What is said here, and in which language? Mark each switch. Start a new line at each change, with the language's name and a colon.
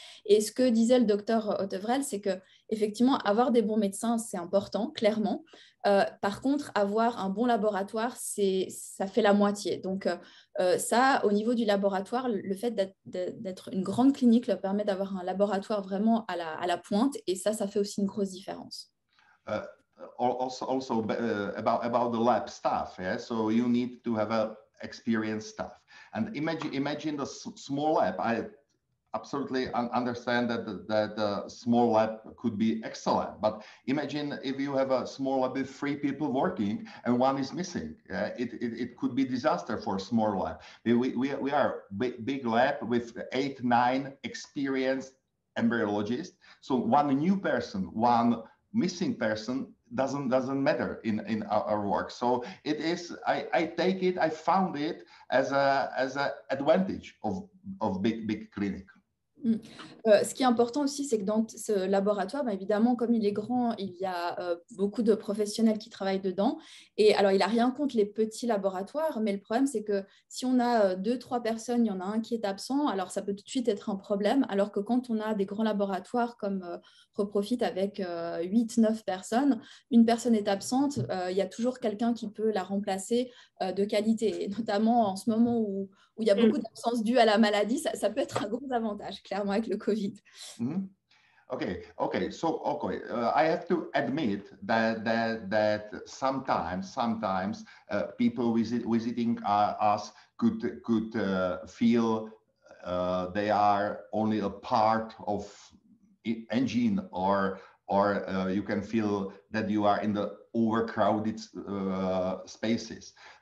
French: Et ce que disait le docteur Ottevrel, c'est qu'effectivement, avoir des bons médecins, c'est important, clairement. Par contre, avoir un bon laboratoire, ça fait la moitié. Donc, ça, au niveau du laboratoire, le fait d'être une grande clinique leur permet d'avoir un laboratoire vraiment à la pointe. Et ça fait aussi une grosse différence.
English: Also about the lab staff, yeah. So you need to have a experienced staff, and imagine the small lab. I absolutely understand that the small lab could be excellent, but imagine if you have a small lab with 3 people working and one is missing. It could be disaster for a small lab. We are big lab with 8, 9 experienced embryologists. So one new person, one missing person doesn't matter in our work. So it is, I take it, I found it as a advantage of big clinic.
French: Ce qui est important aussi, c'est que dans ce laboratoire, bah, évidemment, comme il est grand, il y a beaucoup de professionnels qui travaillent dedans. Et alors, il n'a rien contre les petits laboratoires, mais le problème, c'est que si on a 2-3 personnes, il y en a un qui est absent, alors ça peut tout de suite être un problème. Alors que quand on a des grands laboratoires comme Reprofit avec 8-9 personnes, une personne est absente, il y a toujours quelqu'un qui peut la remplacer de qualité. Et notamment en ce moment où il y a beaucoup d'absences dues à la maladie, ça peut être un gros avantage, clairement, avec le Covid.
English: Mm-hmm. Okay. So I have to admit that sometimes people visiting us could feel they are only a part of engine, or you can feel that you are in the overcrowded spaces.